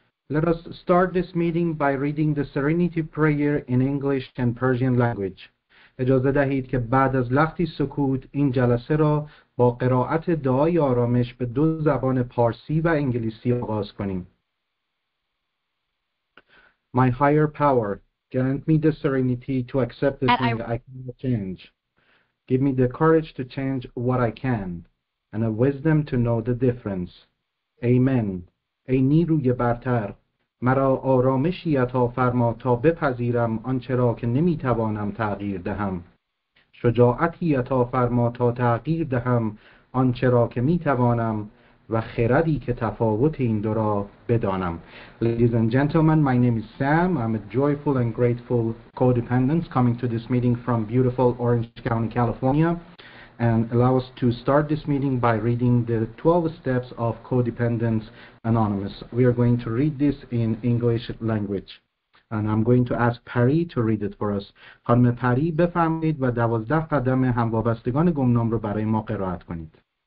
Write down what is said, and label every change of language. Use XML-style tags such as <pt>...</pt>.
<en>Let us start this meeting by reading the Serenity Prayer in English and Persian language.</en> <fa>اجازه دهید که بعد از لحظی سکوت این جلسه را با قرائت دعای آرامش به دو زبان پارسی و انگلیسی آغاز کنیم.</fa> <en>My higher power, grant me the serenity to accept the thing I cannot change. Give me the courage to change what I can, and a wisdom to know the difference. Amen.</en> <fa>ای نیروی برتر، مرا آرامشی عطا فرما تا بپذیرم آنچه را که نمیتوانم تغییر دهم. شجاعتی عطا فرما تا تغییر دهم آنچه را که میتوانم و خردی که تفاوت این دو را بدانم.</fa> <en>Ladies and gentlemen, my name is Sam. I'm a joyful and grateful codependent coming to this meeting from beautiful Orange County, California. And allow us to start this meeting by reading the 12 steps of Codependence Anonymous. We are going to read this in English language. And I'm going to ask Pari to read it for us.</en> <fa>خانم پری بفرمایید و 12 قدم هموابستگان گمنام رو برای ما قرائت کنید.</fa>